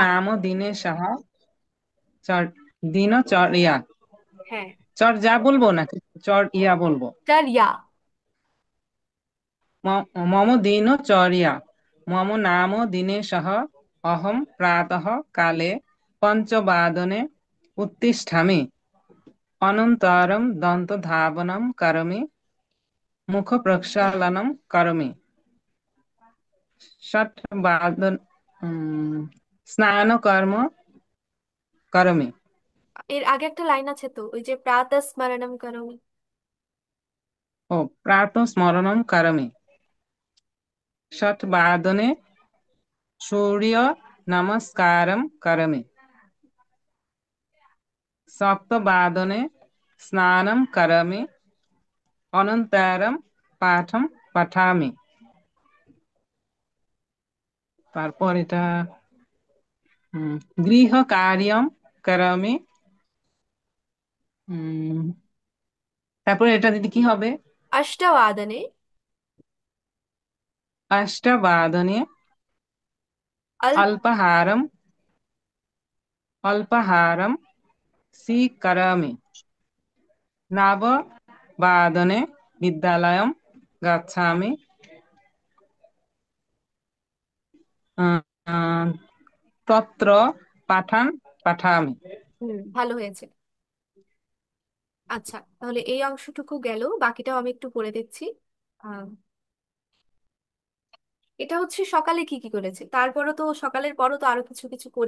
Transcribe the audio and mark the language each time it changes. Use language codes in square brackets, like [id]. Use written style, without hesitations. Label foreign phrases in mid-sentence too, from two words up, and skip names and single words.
[sa] নাম দিনেশः। দিনচর্যা। [bn] হ্যাঁ। চর্যা বলবো নাকি চর্যা বলবো? চর্যা। [sa] মম দিনচর্যা। মম নাম দিনেশः। অহম প্রাতः কালে পঞ্চবাদনে उत्तिष्ठामि। अनन्तरं दन्तधावनं करोमि। मुखप्रक्षालनं करोमि। षट् स्नानकर्म करोमि। [bn] এর আগে একটা লাইন আছে তো, ওই যে [sa] প্রাতঃ স্মরণম করোমি। ओ प्रातःस्मरणं करोमि। षट्वादने सूर्यनमस्कारं करोमि। सप्तवादने स्नानं करोमि। अनन्तरं पाठं पठामि। [bn] তারপর এটা [sa] গৃহকার্যং করামি। [bn] উম, তারপরে এটা দিদি কি হবে? [sa] অষ্টবাদনে অষ্টবাদনে অল্প। अल्पाहारं अल्पाहारं स्वीकरोमि। नववादने विद्यालयं गच्छामि। আহ, আহ, তত্র পাঠান পাঠামি। [bn] ভালো হয়েছে। আচ্ছা, তাহলে এই অংশটুকু গেল, বাকিটাও আমি একটু পড়ে দেখছি। আহ, এটা হচ্ছে সকালে কি কি করেছে, তারপরও তো সকালের পরও তো আরো কিছু কিছু করি।